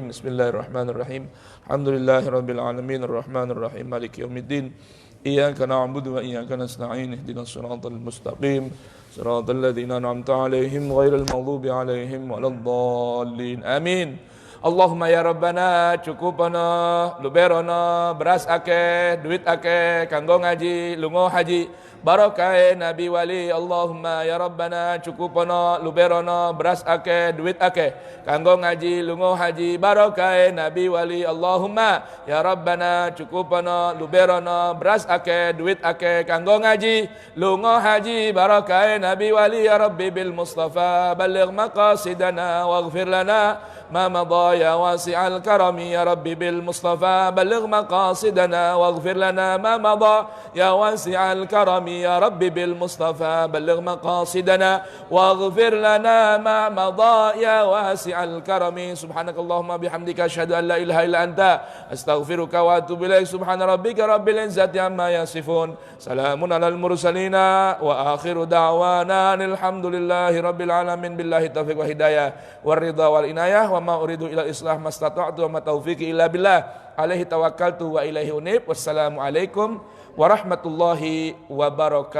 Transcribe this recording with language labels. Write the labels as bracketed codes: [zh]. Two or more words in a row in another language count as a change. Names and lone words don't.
[ar] بسم الله الرحمن الرحيم. الحمد لله رب العالمين الرحمن الرحيم مالك يوم الدين. إياك نعبد وإياك نستعين اهدنا الصراط المستقيم صراط الذين أنعمت عليهم غير المغضوب عليهم ولا الضالين آمين. اللهم يا ربنا [jv] cukupana luberana beras akeh duit akeh kanggo ngaji lungo haji barokah Nabi Wali. [ar] اللهم يا ربنا [jv] cukupana luberana beras akeh duit akeh kanggo ngaji lungo haji barokah Nabi Wali. [ar] اللهم يا ربنا [jv] cukupana luberana beras akeh duit akeh kanggo ngaji lungo haji barokah Nabi Wali. [ar] يا ربي بالمصطفى بلغ مقاصدنا واغفر لنا ما مضى يا واسع الكرم. يا ربي بالمصطفى بلغ مقاصدنا واغفر لنا ما مضى يا واسع الكرم. يا ربي بالمصطفى بلغ مقاصدنا واغفر لنا ما مضى يا واسع الكرم. سبحانك اللهم بحمدك أشهد أن لا إله إلا أنت أستغفرك وأتوب إليك. سبحان ربك رب العزة عما يصفون سلام على المرسلين وآخر دعوانا الحمد لله رب العالمين. بالله التوفيق والهداية والرضا والعناية وما أريد إلا الإصلاح ما استطعت وما توفيقي إلا بالله عليه توكلت وإليه أنيب. والسلام عليكم ورحمة الله وبركاته.